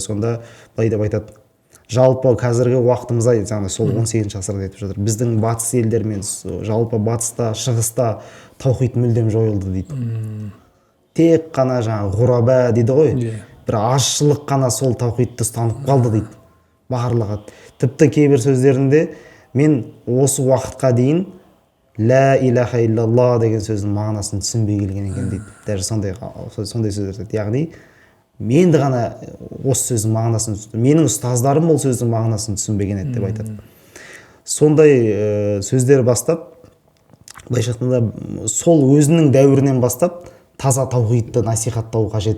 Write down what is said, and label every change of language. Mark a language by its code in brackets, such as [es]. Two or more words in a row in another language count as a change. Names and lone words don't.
[kk] Сонда былай деп айтады: жалпы қазіргі уақытымызда, жаңағы сол 18 ғасырда айтып жатыр, біздің батыс елдермен жалпы батыста, шығыста таухид мүлдем жойылды дейді. Тек қана жаңағы ғураба дейді ғой, бір азшылық қана сол таухидты ұстанып қалды дейді. Барлығы. Тіпті кейбір сөздерінде мен осы уақытқа дейін [ar] لا إله إلا الله [kk] деген сөздің мағынасын түсінбей келген екен дейді. Даже сондай сөздер дейді. Яғни менді ғана осы сөздің мағынасын түсінді. Менің ұстаздарым бұл сөздің мағынасын түсінбеген еді деп айтады. Сондай сөздер бастап, былайша айтқанда, сол өзінің дәуірінен бастап таза таухидты насихаттау қажет.